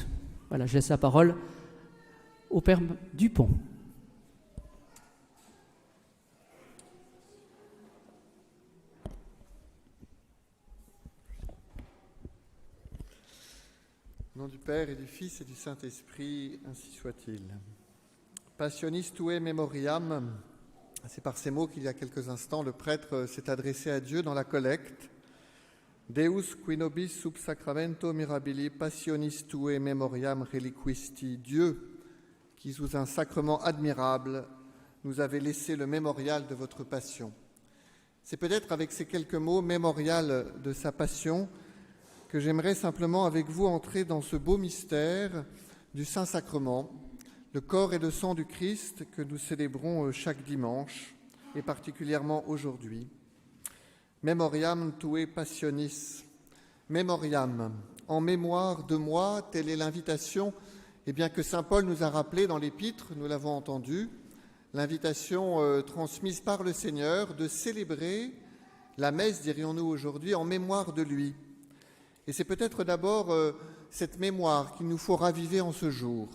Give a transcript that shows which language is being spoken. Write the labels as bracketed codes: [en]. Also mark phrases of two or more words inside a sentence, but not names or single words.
[fr] Voilà, je laisse la parole au père Dupont. Au nom du Père et du Fils et du Saint-Esprit, ainsi soit-il. [la] Passionis tue memoriam, [fr] c'est par ces mots qu'il y a quelques instants, le prêtre s'est adressé à Dieu dans la collecte. [la] Deus qui nobis sub sacramento mirabili passionis tue memoriam reliquisti. [fr] Dieu, qui sous un sacrement admirable nous avait laissé le mémorial de votre passion. C'est peut-être avec ces quelques mots, mémorial de sa passion, que j'aimerais simplement avec vous entrer dans ce beau mystère du Saint-Sacrement, le corps et le sang du Christ que nous célébrons chaque dimanche, et particulièrement aujourd'hui. [la] Memoriam tue passionis. Memoriam, [fr] en mémoire de moi, telle est l'invitation que saint Paul nous a rappelé dans l'Épître, nous l'avons entendu, l'invitation transmise par le Seigneur de célébrer la messe, dirions-nous aujourd'hui, en mémoire de lui. Et c'est peut-être d'abord cette mémoire qu'il nous faut raviver en ce jour.